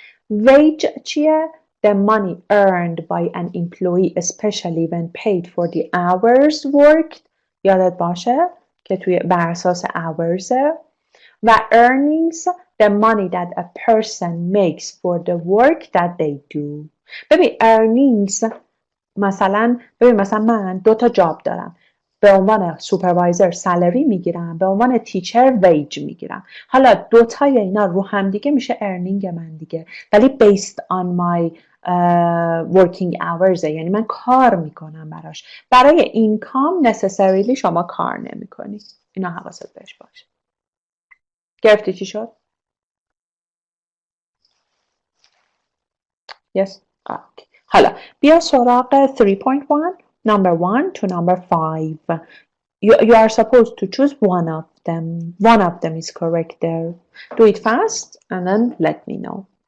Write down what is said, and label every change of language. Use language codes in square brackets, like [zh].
[en] Wage چیه؟ The money earned by an employee especially when paid for the hours worked [fa] یادت باشه که توی بر اساس [en] hours و earnings the money that a person makes for the work that they do. [fa] ببین earnings مثلا من 2 تا جاب دارم. به عنوان سوپروایزر سالری میگیرم، به عنوان تیچر ویج میگیرم. حالا 2 تای اینا رو هم دیگه میشه earning من دیگه. ولی [en] based on my working hours [fa] یعنی من کار میکنم براش. برای income necessarily شما کار نمیکنی. اینا حواست بهش باشه. گرفتی چی شد؟ [en] Yes. Okay. حالا بیا سراغ 3.1 number 1 to number 5. You are supposed to choose one of them. One of them is correct there. Do it fast and then let me know.